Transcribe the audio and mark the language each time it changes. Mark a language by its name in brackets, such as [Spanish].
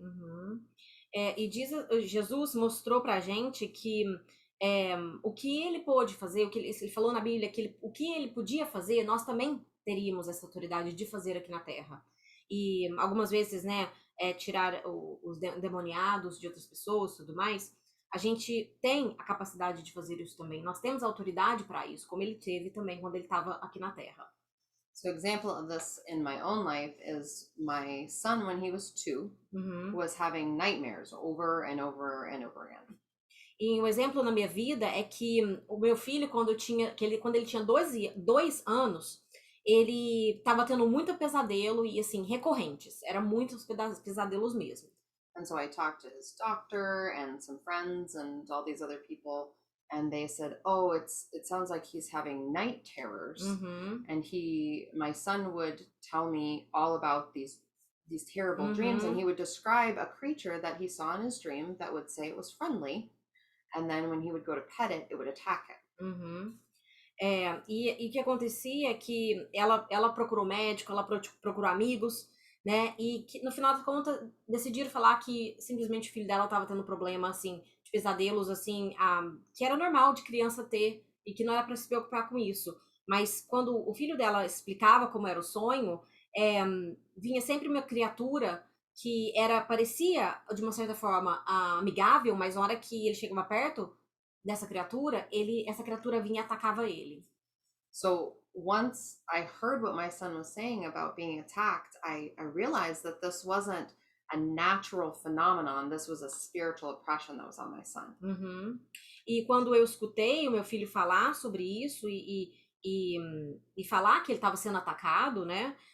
[Portuguese] Uhum. E Jesus mostrou pra gente que o que ele pôde fazer, ele falou na Bíblia que o que ele podia fazer, nós também teríamos essa autoridade de fazer aqui na Terra. E algumas vezes, né, tirar os demoniados de outras pessoas e tudo mais, a gente tem a capacidade de fazer isso também. Nós temos autoridade para isso, como ele teve também quando ele estava aqui na Terra. [English] So example of this in my own life is my son, when he was 2, Uhum. was having nightmares over and over and over again. [Portuguese] E um exemplo na minha vida é que o meu filho, quando ele tinha 2 anos, ele estava tendo muito pesadelo e, assim, recorrentes. Eram muitos pesadelos mesmo. [English] And so I talked to his doctor and some friends and all these other people, and they said, "Oh, it sounds like he's having night terrors." Uhum. And my son would tell me all about these terrible dreams, and he would describe a creature that he saw in his dream that would say it was friendly, and then when he would go to pet it, it would attack it. Uhum. [Portuguese] E o que acontecia é que ela procurou médico, ela procurou amigos, né? E que, no final das contas, decidiram falar que simplesmente o filho dela estava tendo problema, assim, de pesadelos, assim, que era normal de criança ter e que não era para se preocupar com isso. Mas quando o filho dela explicava como era o sonho, vinha sempre uma criatura que parecia, de uma certa forma, amigável, mas na hora que ele chegava perto dessa criatura, essa criatura vinha e atacava ele. [English] So once I heard what my son was saying about being attacked, I realized that this wasn't a natural phenomenon. This was a spiritual oppression that was on my son. Uhum. [Portuguese] E quando eu escutei o meu filho falar sobre isso e falar que ele estava sendo atacado, né?